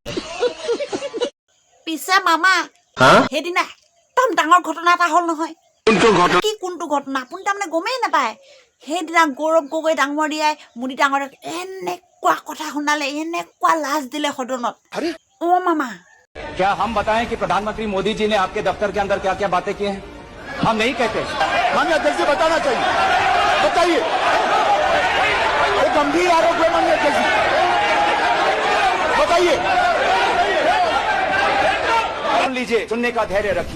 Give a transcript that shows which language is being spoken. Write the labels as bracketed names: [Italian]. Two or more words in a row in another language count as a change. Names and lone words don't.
[Assamese] পিছে মামা সেইদিনা একদম ডাঙৰ ঘটনা এটা হ'ল নহয়। কোনটো ঘটনা আপুনি তাৰমানে গমেই নাপায়। সেইদিনা গৌৰৱ গগৈ ডাঙৰীয়াই মুনি ডাঙৰীয়াক এনেকুৱা কথা শুনালে, এনেকুৱা লাজ দিলে সদনত। অ মামা [Hindi] क्या हम बताएं कि प्रधानमंत्री मोदी जी ने आपके दफ्तर के अंदर क्या क्या बातें की हैं? हम नहीं कहते, हमें जैसे बताना चाहिए। बताइए, ये गंभीर आरोप है माननीय अध्यक्ष जी। बताइए। सुन लीजिए, सुनने का धैर्य रखिए।